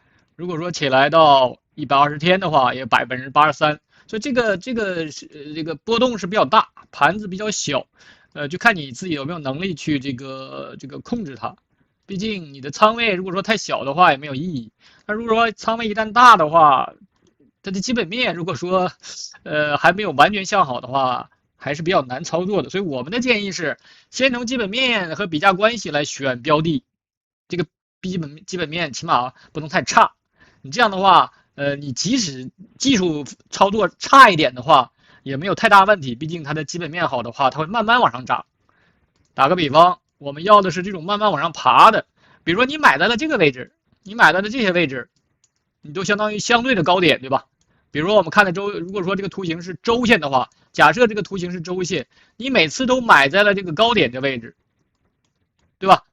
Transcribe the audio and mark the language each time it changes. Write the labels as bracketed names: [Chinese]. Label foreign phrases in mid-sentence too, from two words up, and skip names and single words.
[Chinese] 如果說起來到120天的話，也83%，所以這個波動是比較大，盤子比較小，就看你自己有沒有能力去這個控制它。畢竟你的倉位如果說太小的話也沒有意義，那如果說倉位一旦大的話，它的基本面如果說還沒有完全向好的話，還是比較難操作的。所以我們的建議是，先從基本面和比價關係來選標的，這個基本面起碼不能太差。你這樣的話，你即使技術操作差一點的話，也沒有太大問題。畢竟它的基本面好的話，它會慢慢往上漲。打個比方，我們要的是這種慢慢往上爬的，比如說你買在了這個位置，你買在了這些位置，你都相当于相对的高點，对吧？比如说我們看的如果說這個圖形是周線的話，假設這個圖形是周線，你每次都買在了這個高點的位置，對吧？